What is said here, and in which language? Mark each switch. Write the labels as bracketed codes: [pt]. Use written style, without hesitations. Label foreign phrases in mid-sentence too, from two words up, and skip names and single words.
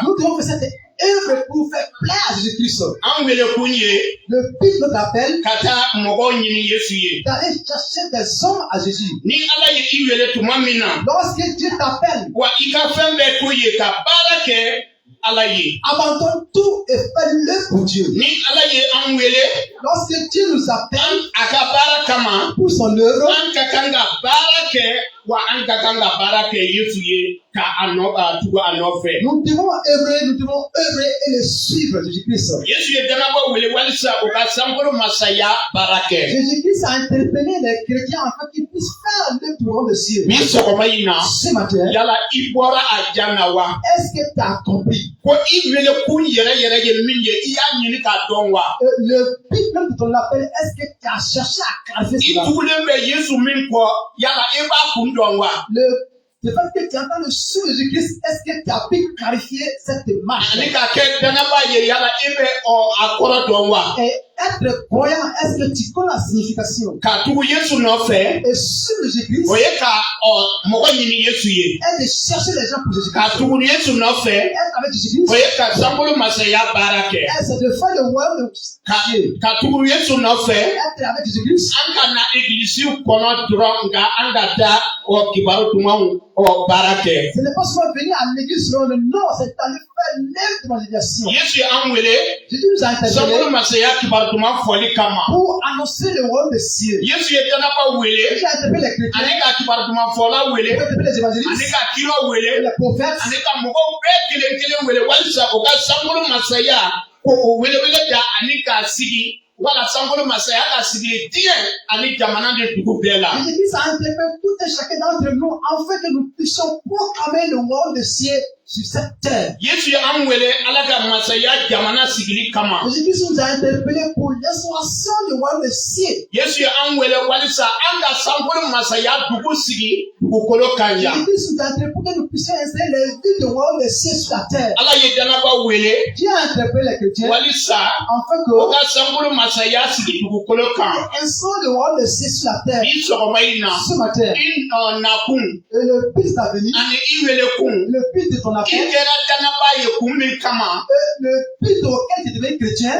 [fr] Nous devons faire cette œuvre pour faire plaisir à Jésus-Christ. [bm] An wele kun ye [fr] Le but de notre appel, [bm] ka taa mɔgɔw ɲini Yesu ye. [fr] d'aller chercher des hommes à Jésus. [bm] Ni Ala ye i wele tuma min na [fr] Lorsque Dieu t'appelle, [bm] wa i ka fɛn bɛɛ to ye ka baara kɛ Ala ye. [fr] abandonne tout et fais-le pour Dieu. [bm] Ni Ala ye an wele [fr] Lorsque Dieu nous appelle [bm] a ka baara kama [fr] pour son œuvre, [bm] an ka kan ka baara kɛ wa an ka kan ka baara kɛ Yesu ye ka a tugu a nɔfɛ. [fr] nous devons œuvrer et le suivre, Jésus-Christ. [bm] Yesu ye danabɔ wele walisa o ka sankolo masaya baara kɛ. [fr] Jésus-Christ a interpellé les chrétiens afin qu'ils puissent faire l'œuvre du royaume de ciel. [bm] Ni sɔgɔma in na [fr] Ce matin, [bm] yala i bɔra a jan na wa [fr] est-ce que tu as compris? [bm] ko i wele kun yɛrɛ yɛrɛ ye min ye i y'a ɲini k'a dɔn wa. [fr] Le but même de ton appel, est-ce que tu as cherché à clarifier [bm] I [fr] cela? [bm] tugulen bɛ Yesu min kɔ yala i b'a kun dɔn wa. [fr] Le fait que tu entends le son de Jésus-Christ, est-ce que tu as pu clarifier cette marche? [bm] Ani ka kɛ danaba ye yala i bɛ a kɔrɔ dɔn wa. [fr] Et être croyant, est-ce que tu connais la signification? [bm] Ka tugu Yesu nɔfɛ [fr] Et suivre Jésus-Christ [bm] o ye ka mɔgɔ ɲini Yesu ye. [fr] est de chercher les gens pour [bm] Ka [fr] Jésus-Christ. [bm] tugu Yesu nɔfɛ [fr] Être avec Jésus-Christ, [bm] o ye ka sankolo masaya baara kɛ. [fr] c'est de faire le royaume de Dieu. [bm] Ka tugu Yesu nɔfɛ [fr] Être avec Jésus-Christ, [bm] an ka na egilisiw kɔnɔ dɔrɔn nka an ka taa kibaru dumanw baara kɛ. [fr] ce n'est pas seulement venir à l'église selon le nom, c'est d'aller faire l'œuvre d'évangélisation. [bm] Yesu ye an wele [fr] Jésus nous a [bm] sankolo [fr] interpellés [bm] masaya kibaru duman fɔli kama. [fr] pour annoncer le royaume de ciel. [bm] Yesu ye danaba wele [fr] Jésus a interpellé les chrétiens, [bm] ani ka kibaru duman fɔla [fr] il [bm] wele [fr] a interpellé les [bm] ani [fr] évangélistes, [bm] ka kiro wele [fr] les prophètes, [bm] ani ka mɔgɔw bɛɛ kelen kelen wele walisa o ka sankolo masaya ko o welewele da ani k'a sigi wala sankolo masaya ka sigi diɲɛ ani jamana de dugu bɛɛ la. [fr] Jésus a interpellé tout et chacun d'entre nous afin que nous puissions proclamer le royaume de ciel sur cette terre. [bm] Yesu ye an wele Ala ka masaya jamana sigili kama. [fr] Jésus nous a interpellés pour l'instauration du royaume de ciel. [bm] Yesu ye an wele walisa an ka sankolo masaya dugu sigi dugukolo kan ya. [fr] Jésus nous a interpellés pour que nous puissions installer les villes du royaume de ciel sur la terre. [bm] Ala ye danaba wele [fr] Dieu a interpellé les chrétiens [bm] walisa [fr] afin [bm] o [fr] que [bm] ka sankolo masaya sigi dugukolo kan. [fr] Instaure le royaume de Dieu sur la terre. [bm] Bi sɔgɔma in na. [fr] Ce matin. [bm] I nakun. [fr] Et le but de ta venue. [bm] Ani i wele kun. [fr] Le but de ton [bm] I [fr] appel. [bm] kɛra danaba ye kun min kama. [fr] Et le but auquel tu deviens chrétien.